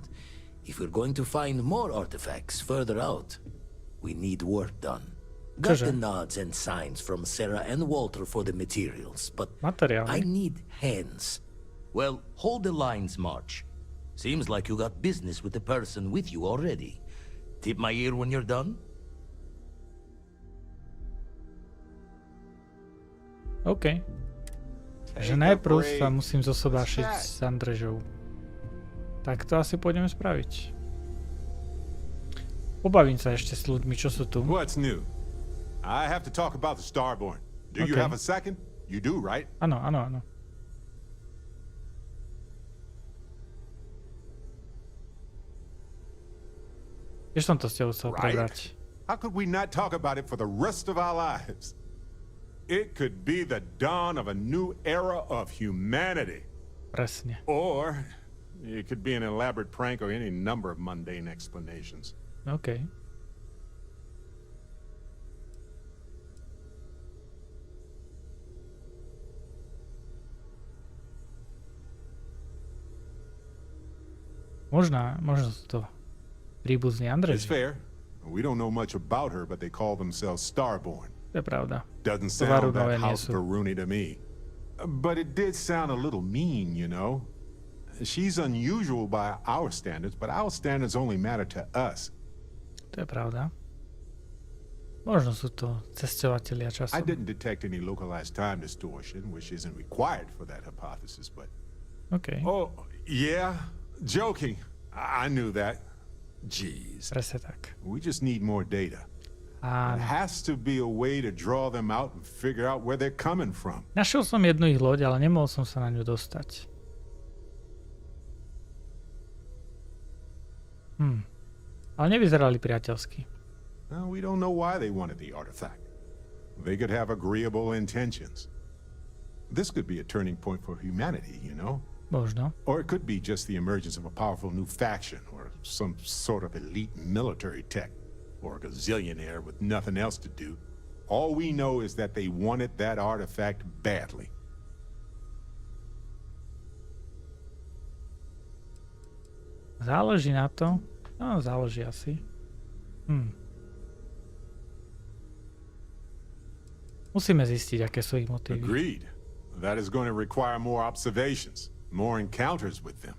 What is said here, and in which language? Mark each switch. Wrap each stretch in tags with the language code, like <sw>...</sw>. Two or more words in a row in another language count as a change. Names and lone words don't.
<en>If we're going to find more artifacts further out, we need work done. Got the nods and signs from Sarah and Walter for the materials, but I need hands. Well, hold the lines, March. Seems like you got business with the person with you already. Tip my ear when you're done? OK.</en> <sk>Takže najprv sa musím zosobášiť s Andrežou. Tak to asi pôjdeme spraviť. Pobavím sa ešte s ľuďmi, čo sú tu.</sk> <en>What's new? I have to talk about the Starborn. Do you have a second? You do, right?</en> <sk>Áno, áno, áno. Tiež som to s tebou chcel prebrať.</sk> <en>How could we not talk about it for the rest of our lives? It could be the dawn of a new era of humanity.</en> <sk>Presne.</sk> <en>Or it could be an elaborate prank or any number of mundane explanations. OK.</en> <sk>Možno sú to príbuzní Andreji.</sk> <en>It's fair. We don't know much about her, but they call themselves Starborn.</en> <sk>To je pravda.</sk> <en>Doesn't sound that house Peruni to me. But it did sound a little mean, you know. She's unusual by our standards, but our standards only matter to us.</en> <sk>To je pravda. Možno sú to cestovatelia časom.</sk> <en>I didn't detect any localized time distortion, which isn't required for that hypothesis, but... OK. Oh, yeah? Joking. I knew that. Jeez.</en> <sk>Presne tak.</sk> <en>We just need more data. There has to be a way to draw them out and figure out where they're coming from.</en> <sk>Našiel som jednu ich loď, ale nemohol som sa na ňu dostať. Ale nevyzerali priateľsky.</sk> <en>Well, we don't know why they wanted the artifact. They could have agreeable intentions. This could be a turning point for humanity, you know?</en> <sk>Možno.</sk> <en>Or it could be just the emergence of a powerful new faction or some sort of elite military tech or a gazillionaire with nothing else to do. All we know is that they wanted that artifact badly.</en> <sk>Záleží na to. No, záleží asi. Musíme zistiť, aké sú ich motívy.</sk> <en>Agreed. That is going to require more observations, more encounters with them.</en>